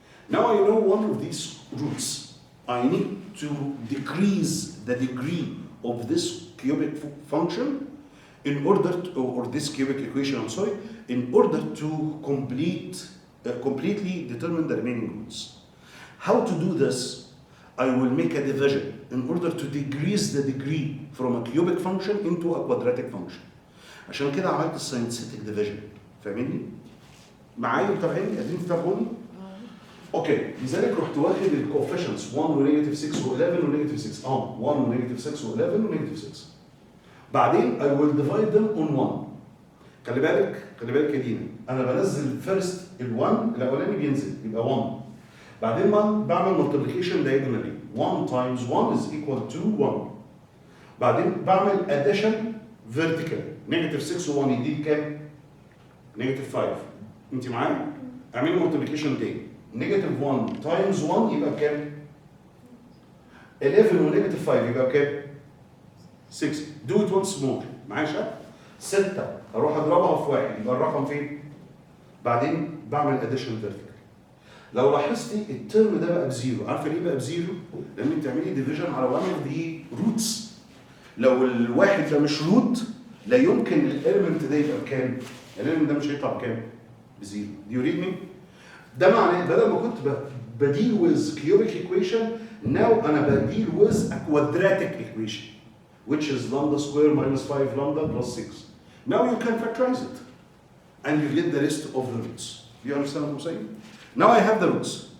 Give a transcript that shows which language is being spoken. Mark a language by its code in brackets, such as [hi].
[en] Now I know one of these roots. I need to decrease the degree of this cubic function in order to, or this cubic equation, I'm sorry, in order to completely determine the remaining roots. How to do this? I will make a division in order to decrease the degree from a cubic function into a quadratic function. [ar] عشان كده عملت الساينتيفيك ديفيجن. فاهميني؟ معايا متابعيني؟ قادرين تتابعوني؟ اوكي، لذلك رحت واخد الكوفيشنتس 1 ونيجاتيف 6 و11 ونيجاتيف 6 1 ونيجاتيف 6 و11 ونيجاتيف 6. بعدين [en] I will divide them on 1. [ar] خلي بالك يا دينا، انا بنزل فيرست ال1 الاولاني بينزل يبقى 1. بعدين بعمل [en] multiplication diagonally. 1 times 1 is equal to 1. [ar] بعدين بعمل [en] addition vertical. [ar] نيجاتيف 6 و1 يديك كام؟ نيجاتيف 5. انت معايا؟ اعملي multiplication تاني. نيجاتيف 1 times 1 يبقى بكام؟ 11 ونيجاتيف 5 يبقى بكام؟ 6. [en] Do it once more. [ar] معايا شباب؟ 6 اروح اضربها في 1 يبقى الرقم فين؟ بعدين بعمل [en] addition vertical. [ar] لو لاحظتي الترم ده بقى بزيرو، عارفه ليه بقى بزيرو؟ لان انت بتعملي ديفيجن على [en] one of the roots. [ar] لو الواحد ده مش روت لا يمكن الاليمنت ده يبقى بكام؟ الاليمنت ده مش هيطلع بكام؟ بزيرو. [en] Do you read me؟ [ar] ده معناه بدل ما كنت بديل [en] with cubic equation، now [ar] انا بديل [en] with a quadratic equation which is lambda square minus 5 lambda plus 6. Now you can factorize it and you get the rest of the roots. Do you understand what I'm saying? Now I have the roots.